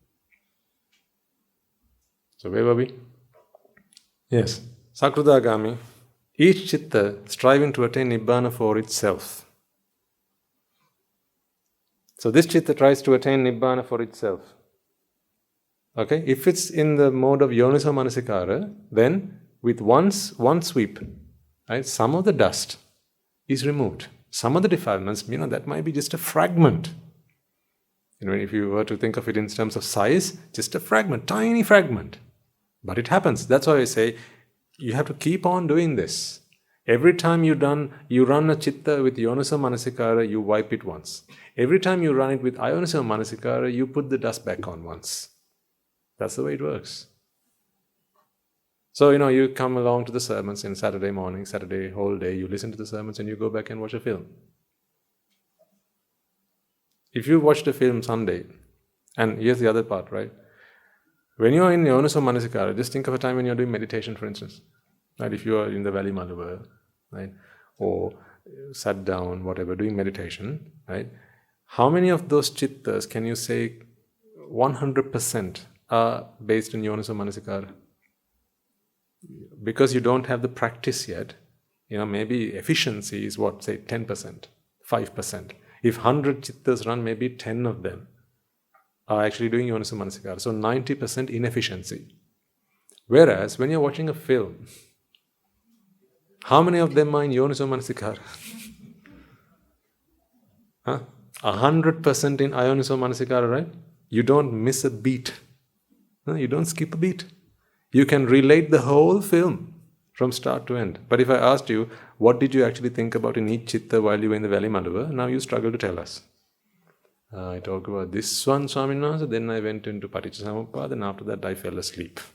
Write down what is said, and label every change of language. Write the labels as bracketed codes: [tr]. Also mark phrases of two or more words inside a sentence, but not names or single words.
[en] So where were we? Yes. Sakridagami, each chitta striving to attain Nibbana for itself. So this chitta tries to attain Nibbana for itself. Okay? If it's in the mode of [pi] yoniso manasikara, [en] then with one sweep, right, some of the dust is removed. Some of the defilements, that might be just a fragment. If you were to think of it in terms of size, just a fragment, tiny fragment. But it happens. That's why I say, you have to keep on doing this. Every time you run a chitta with [pi] yoniso manasikara, [en] you wipe it once. Every time you run it with [pi] ayoniso manasikara, [en] you put the dust back on once. That's the way it works. So, you come along to the sermons in Saturday morning, Saturday whole day, you listen to the sermons and you go back and watch a film. If you watched a film Sunday, and here's the other part, right? When you're in [pi] yoniso manasikara, [en] just think of a time when you're doing meditation, for instance. Right? If you are in the Valley Maluva, right? Or sat down, whatever, doing meditation, right? How many of those chittas can you say 100% are based in [pi] yoniso manasikara? [en] Because you don't have the practice yet, maybe efficiency is what, say 10%, 5%. If 100 chittas run, maybe 10 of them are actually doing [pi] yoniso manasikara. [en] So 90% inefficiency. Whereas when you're watching a film, how many of them are in [pi] yoniso manasikara? [en] 100% in [pi] ayoniso manasikara, [en] right? You don't miss a beat. You don't skip a beat. You can relate the whole film from start to end. But if I asked you, what did you actually think about in each chitta while you were in the Valley Maluva? Now you struggle to tell us. I talked about this one, [si] Swamin Wahanse, [en] then I went into Paticcasamuppada, and after that I fell asleep.